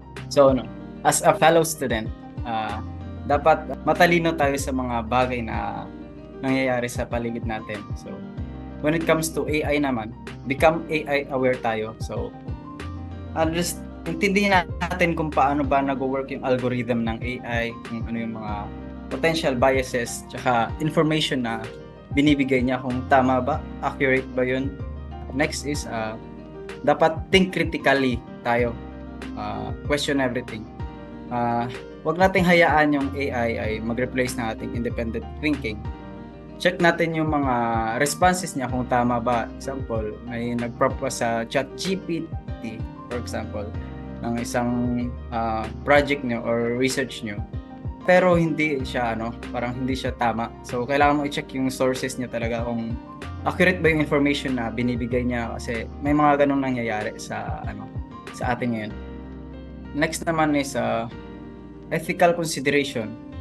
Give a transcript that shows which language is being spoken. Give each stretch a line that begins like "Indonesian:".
English: So, as a fellow student,
Filipino: dapat matalino tayo sa mga bagay na nangyayari sa paligid natin.
English: So, when it comes to AI
Filipino: naman,
English: become AI aware
Filipino: tayo. So, just intindihin natin kung paano ba nag-work yung algorithm ng AI, kung ano yung mga potential biases, tsaka information na binibigay niya, kung tama ba, accurate ba yun.
English: Next is,
Filipino: dapat
English: think critically
Filipino: tayo.
English: Question everything.
Filipino: Wag nating hayaan yung AI ay mag-replace ng ating
English: independent thinking.
Filipino: Check natin yung mga responses niya kung tama ba. Example, may nag-propose sa ChatGPT, for example, ng isang project nyo or research nyo, pero hindi siya parang hindi siya tama. So kailangan mo i-check yung sources niya talaga kung accurate ba yung information na binibigay niya, kasi may mga ganung nangyayari sa sa atin ngayon.
English: Next
Filipino: naman
English: is ethical consideration.